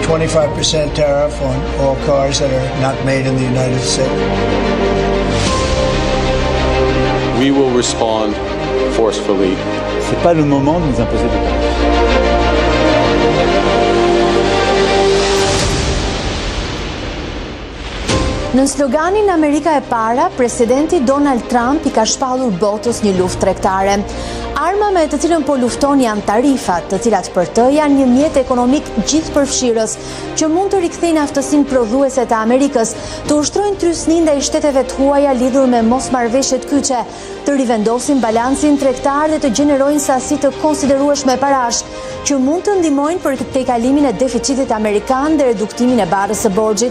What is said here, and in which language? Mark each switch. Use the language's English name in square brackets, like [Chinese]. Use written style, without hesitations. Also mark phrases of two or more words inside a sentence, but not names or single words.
[English] 25% tariff on all cars that are not made in the United States. We will respond forcefully. [French] C'est pas le moment de nous imposer des tarifs. [Albanian] Në sloganin Amerika e para, presidenti Donald Trump I ka shpallur botës një luftë tregtare. Arma me të cilën po lufton janë tarifat, të cilat për të janë një mjet ekonomik gjithëpërfshirës që mund të rikthejnë aftësinë prodhuese të Amerikës, të ushtrojnë trysnin ndaj shteteve të huaja lidhur me mosmarrëveshjet kyçe, të rivendosin balancin tregtar dhe të gjenerojnë sasi të konsiderueshme parash, që mund të ndihmojnë për tejkalimin e deficitit amerikan dhe reduktimin e barrës së borxhit.